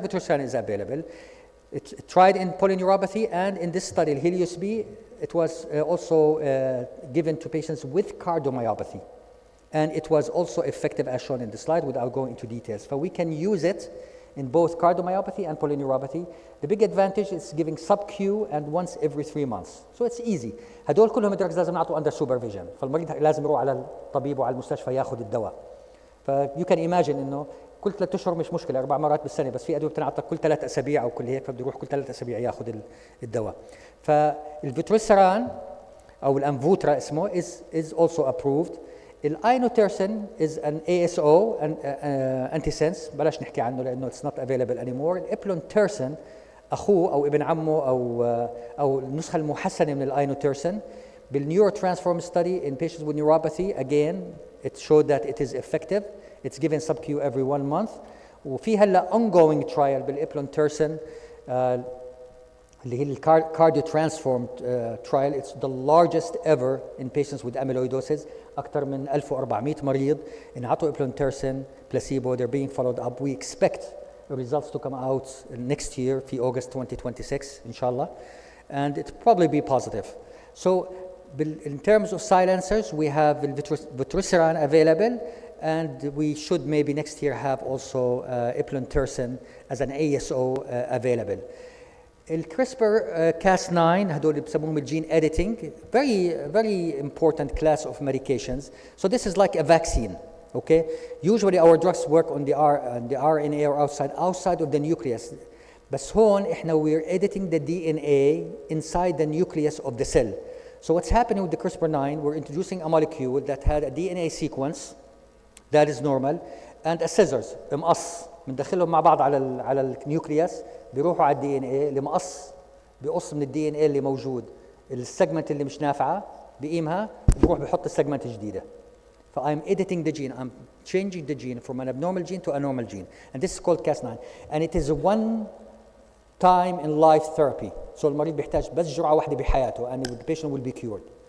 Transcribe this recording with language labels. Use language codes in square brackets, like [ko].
[en] Vutrisiran is available. It's tried in polyneuropathy, and in this study, Helios B, it was also given to patients with cardiomyopathy. and it was also effective as shown in the slide without going into details. So we can use it in both cardiomyopathy and polyneuropathy. The big advantage is giving sub-Q and once every 3 months. So it's easy. [ar] هدول كلهم drugs لازم نعطوا [en] under supervision. [ar] فالمريض لازم يروح على الطبيب وعلى المستشفى ياخذ الدواء. [en] you can imagine [ar] انه كل 3 اشهر مش مشكله 4 مرات بالسنه، بس في ادويه بتنعطى كل 3 اسابيع او كل هيك، فبده يروح كل 3 اسابيع ياخذ الدواء. فالفيتروسيران او الانفوترا اسمه [en] is also approved. الاينوتيرسين is an ASO antisense، [ar] بلاش نحكي عنه لانه [en] it's not available anymore. [ar] الابلونتيرسين اخوه او ابن عمه او النسخه المحسنه من الاينوتيرسين. [en] بالنيوروترانسفورم study in patients with neuropathy again it showed that it is effective. It's given sub-Q every 1 month. [ar] وفي هلا [en] ongoing trial [ar] بالابلونتيرسين اللي هي الكارديو ترانسفورم trial. [en] It's the largest ever in patients with amyloidosis. [ar] أكثر من 1400 مريض انعطوا ابلونتيرسين placebo. [en] They're being followed up. We expect the results to come out next year في August 2026 [ar] إن شاء الله, [en] and it probably be positive. So in terms of silencers, we have vutrisiran available, and we should maybe next year have also eplontersen as an ASO available. CRISPR-Cas9 [ar] هدول بسموهم الجين [en] editing, very important class of medications. So this is like a vaccine, okay? Usually our drugs work on the RNA or outside of the nucleus. [ar] بس هون احنا [en] we're editing the DNA inside the nucleus of the cell. So what's happening with the CRISPR-9, we're introducing a molecule that had a DNA sequence that is normal and a scissors [ar] مقص بندخلهم مع بعض على النيوكليوس, بيروحوا على الدي ان اي المقص بيقص من الدي ان اي اللي موجود السيجمنت اللي مش نافعه بقيمها وبروح بحط السيجمنت الجديده. [en] ف I'm editing the gene, I'm changing the gene from an abnormal gene to a normal gene, and this is called Cas9, and it is a one time in life therapy. So [ar] المريض بيحتاج بس جرعه واحده بحياته [en] and the patient will be cured.